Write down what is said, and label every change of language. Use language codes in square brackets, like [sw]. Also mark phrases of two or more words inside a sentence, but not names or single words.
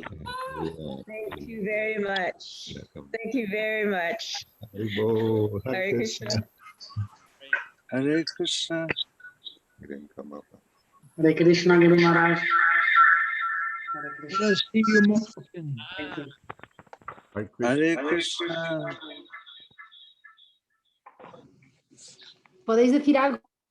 [en] Thank you very much. Thank you very much. Hare Krishna. Hare Krishna. Hare Krishna Guru Maharaj. Let us see you more often. Hare Krishna. [es] ¿Podéis decir algo?